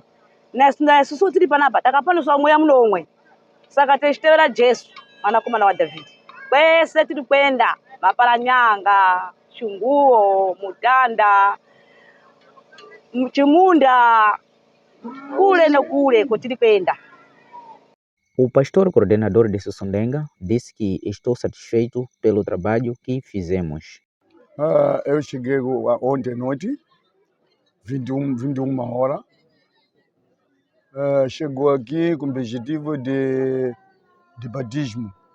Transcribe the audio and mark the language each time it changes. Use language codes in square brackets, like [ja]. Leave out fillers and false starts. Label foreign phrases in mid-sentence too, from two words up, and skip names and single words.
[sn] Isusu tiri panapa takapaluswa mweya munomwe saka techitevera Jesu mwanakomana waDhavhidhi. Kwese tiri kuenda Maparanyanga, Chunguo, Mutanda, Chimunda, kule nekule kotiri kuenda. [pt] O pastor coordenador de Sussundenga disse que estou satisfeito pelo trabalho que fizemos. Eu cheguei ontem à noite, 21 horas. Chegou aqui com o objetivo de batismo.